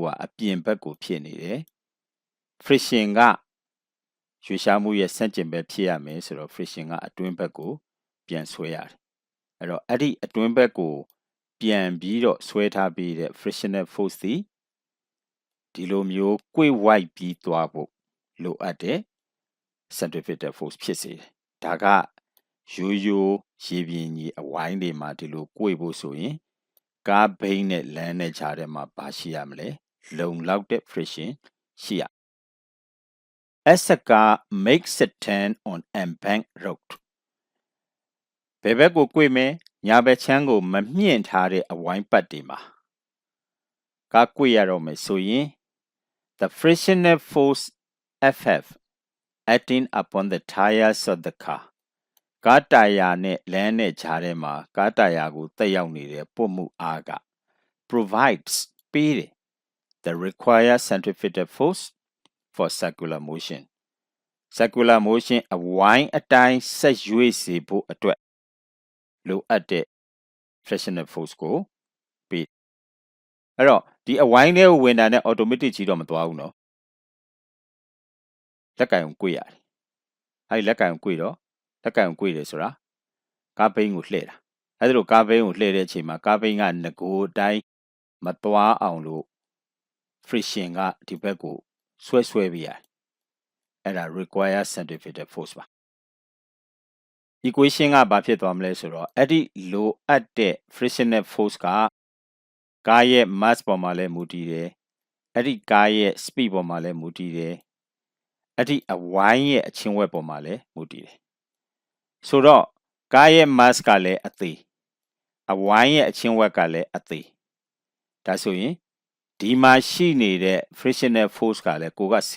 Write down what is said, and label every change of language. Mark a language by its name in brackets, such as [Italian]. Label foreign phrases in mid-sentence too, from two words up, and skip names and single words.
[Burmese] ကအပြင်ဘက်ကိုဖြစ်နေတယ် friction ကရွေ့ရှားမှုရဲ့ဆန့်ကျင်ဘက်ဖြစ်ရမယ်ဆိုတော့ friction ကအတွင်းဘက်ကိုပြန်ဆွဲရတယ်အဲ့တော့အဲ့ဒီအတွင်းဘက်ကိုပြန်ပြီးတော့ဆွဲထားပြီးတဲ့ [English] frictional force [Burmese] ဒီလိုမျိုးကွေ့ဝိုက်ပြီးသွားဖို့လိုအပ်တဲ့ [English] centrifugal force [Burmese] ဖြစ်စေတယ်ဒါကရိုး ရိုးရေပြင်ကြီးအဝိုင်းတွေမှာဒီလိုကွေ့ဖို့ဆိုရင်ကားဘိန်းနဲ့လမ်းနဲ့ခြားထဲမှာဘာရှိရမလဲလုံလောက်တဲ့ friction ရှိရ [English] As a car makes a turn on embanked road [Burmese] ဘယ်ဘက်ကိုကွေ့မယ်ညာဘက်ချမ်းကိုမမြင့်ထားတဲ့အဝိုင်းပတ်တွေ မှာကားကွေ့ရတော့မယ်ဆိုရင် [English] the frictional force FF acting upon the tires of the car [Burmese] ကား တာယာနဲ့လမ်းနဲ့ခြားထဲမှာကားတာယာကိုတက်ရောက်နေတဲ့ပုံမှုအားက provides ပေးတယ် [English] the required centrifugal force for circular motion [Burmese] အဝိုင်းအတိုင်းဆက်ရွေ့စေဖို့အတွက်လိုအပ်တဲ့ [English] frictional force [Burmese] ကိုပေးအဲ့တော့ဒီအဝိုင်းထဲကိုဝင်တာနဲ့ automatic ကြီးတော့မသွားဘူးเนาะ လက်ကင်ကိုကွေ့ရတယ်အဲ့ဒီလက်ကင်ကိုကွေ့တော့လက်ကင်ကိုကွေ့တယ်ဆိုတာကားဘိန်းကိုလှည့်တာအဲ့ဒါလိုကားဘိန်းကိုလှည့်တဲ့အချိန်မှာကားဘိန်းကငကိုအတိုင်းမသွားအောင်လို့ friction ကဒီဘက်ကိုဆွဲပေးရတယ်အဲ့ဒါ [English] require centrifugal force [Burmese] ပါ equation ကဘာဖြစ်သွားမလဲဆိုတော့အဲ့ဒီလိုအပ်တဲ့ [English] frictional force [Burmese] ကကားရဲ့ mass ပေါ်မှာလည်းမူတည်တယ်အဲ့ဒီကားရဲ့ speed ပေါ်မှာလည်းမူတည်တယ်အဲ့ဒီအဝိုင်းရဲ့အချင်းဝက်ပေါ်မှာလည်းမူတည်တယ်ဆိုတော့ကားရဲ့ mass ကလည်းအသေးအဝိုင်းရဲ့အချင်းဝက်ကလည်းအသေးဒါဆိုရင်ဒီမှာရှိနေတဲ့ [English] frictional force [Burmese] ကလည်းကိုကဆ